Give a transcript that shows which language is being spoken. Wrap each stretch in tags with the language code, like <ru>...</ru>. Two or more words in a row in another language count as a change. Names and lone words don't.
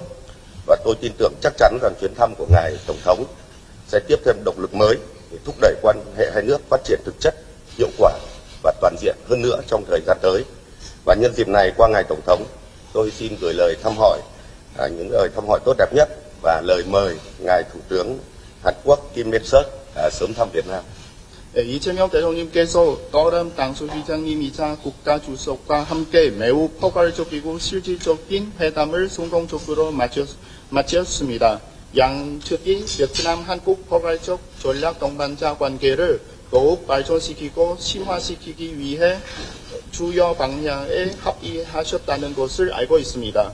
<vi>Và tôi tin tưởng chắc chắn rằng chuyến thăm của ngài Tổng thống sẽ tiếp thêm động lực mới để thúc đẩy quan hệ hai nước phát triển thực chất, hiệu quả và toàn diện hơn nữa trong thời gian tới. Và nhân dịp này, qua ngài Tổng thống, tôi xin gửi lời thăm hỏi, những lời thăm hỏi tốt đẹp nhất và lời mời ngài Thủ tướng Hàn Quốc Kim Min-seok sớm thăm Việt Nam.</vi> <ko>이재명 대통령께서 떠오른 당수위장님이자 국가주석과 함께 매우 포괄적이고 실질적인 회담을 성공적으로 마쳤습니다. 양측이 베트남 한국 포괄적 전략 동반자 관계를 더욱 발전시키고 심화시키기 위해 주요 방향에 합의하셨다는 것을 알고 있습니다.</ko>